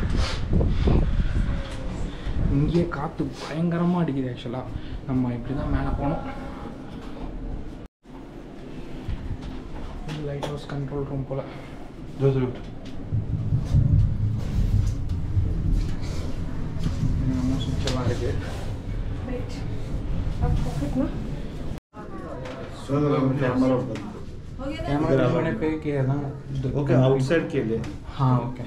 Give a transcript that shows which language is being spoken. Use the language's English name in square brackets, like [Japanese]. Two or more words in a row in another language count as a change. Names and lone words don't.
[Tamil] இங்கேயே காற்று பயங்கரமாக அடிக்குது. ஆக்சுவலாக நம்ம இப்படி தான் மேலே போனோம். [English] light house control room [Tamil] போல் சுவிட்செல்லாம் இருக்குது. [Hindi] कैमरा मैंने पे किया ना, [English] OK outside [Hindi] के लिए। हाँ ओके